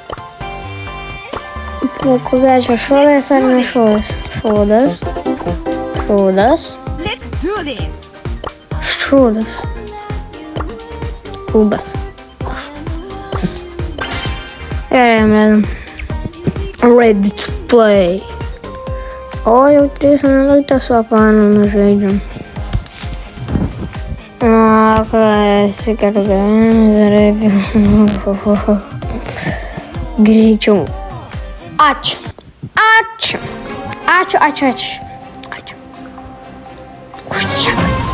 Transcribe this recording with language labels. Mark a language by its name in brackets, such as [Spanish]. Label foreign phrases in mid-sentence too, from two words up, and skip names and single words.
[Lithuanian] Kokia čia šodas ar ne šodas? Šodas. Kubas. Gerai, [English] ready to play. [Lithuanian] O, jau 3 minutės su apanu žaidžiam. Greičiau. Ačiū. Už nieką.